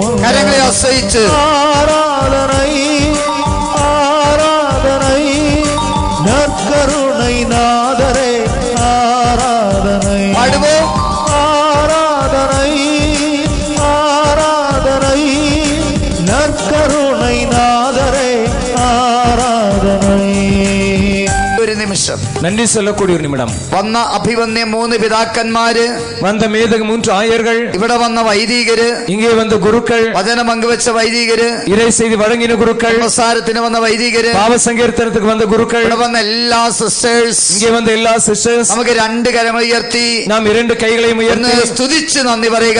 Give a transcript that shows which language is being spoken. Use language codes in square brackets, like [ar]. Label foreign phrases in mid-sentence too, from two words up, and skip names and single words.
[ta] கரங்களை அசைச்சு ஆராதனை ஆராதனை நற்கருணை நாதரே ஆராதனை பாடுவோம். ஆராதனை ஆராதனை நற்கருணை நாதரே ஆராதனை. [ml] ഒരു നിമിഷം നന്ദി சொல்லக்கூடிய ഒരു നിമിഷം. വന്ന അഭിവന്യ 3 പിതാക്കന്മാര്, വന്ന മേധക 3 ആയர்கள், ഇവിടെ വന്ന വൈദികര്, ഇങ്ങേ വന്ന ഗുരുക്കൾ, വചനം പങ്കുവെച്ച വൈദികര്, [ta] இறை செய்தி [ml] വഴങ്ങിന ഗുരുക്കൾ, പ്രസാരത്തിന് വന്ന വൈദികര്, പാവസങ്കീർത്തനത്തിന് വന്ന ഗുരുക്കൾ, ഇവിടെ വന്ന എല്ലാ സിസ്റ്റേഴ്സ്, ഇങ്ങേ വന്ന എല്ലാ സിസ്റ്റേഴ്സ്, നമുക്ക് 2 കരം ഉയർത്തി നാം 2 കൈകളെയും ഉയർത്തി സ്തുതിച്ച് നന്ദി പറയുക.